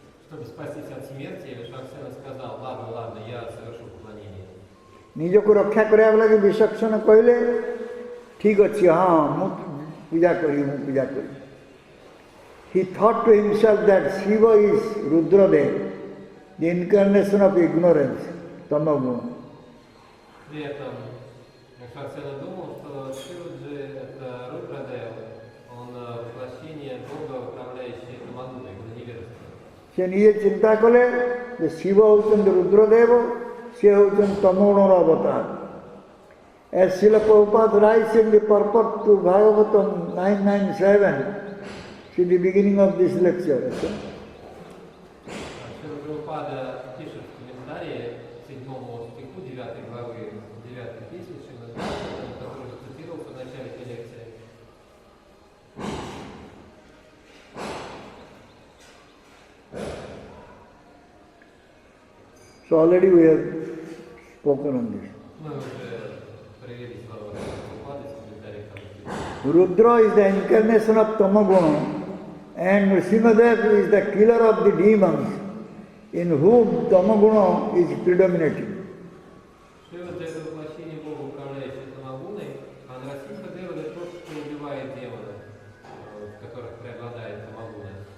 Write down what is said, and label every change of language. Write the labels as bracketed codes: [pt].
[ru] Чтобы спастись от смерти, Вишваксена сказал, ладно, я совершу поклонение. [or] ନିଜକୁ ରକ୍ଷା କରିବା ଲାଗି ବିଚକ୍ଷଣ କହିଲେ, ଠିକ୍ ଅଛି, ହଁ ମୁଁ ପୂଜା କରିବି. [en] He thought to himself that Shiva is Rudradev, the incarnation of ignorance, tamagun. [ru] При этом Вишваксена думал, что Шиваджи это Рудрадев, он воплощение Бога, управляющий тамагуной, невежеством. [or] ସେ ନିଜେ ଚିନ୍ତା କଲେ ଯେ ଶିବ ହେଉଛନ୍ତି ରୁଦ୍ରଦେବ, ସେ ହେଉଛନ୍ତି ତମୋଗୁଣର ଅବତାର. [en] As Srila Prabhupada writes in the purport to Bhagavatam 997, in the beginning of this lecture. [ru] Шрила Прабхупада пишет в комментарии к 7 стиху 9 главы 9 песни Шримад Бхагаватам, который цитировался в начале этой лекции. [en] So already we have spoken on this. [ru] Мы уже привели слова Прабхупады с комментарием. [en] Rudra is the incarnation of Tamaguna and Nrsimhadev is the killer of the demons in whom Tamaguna is predominating. [ru] Шива – это воплощение Бога, управляющего Тамагуной, а Нрасимха-дева – это тот, кто убивает демонов, в которых преобладает Тамагуна.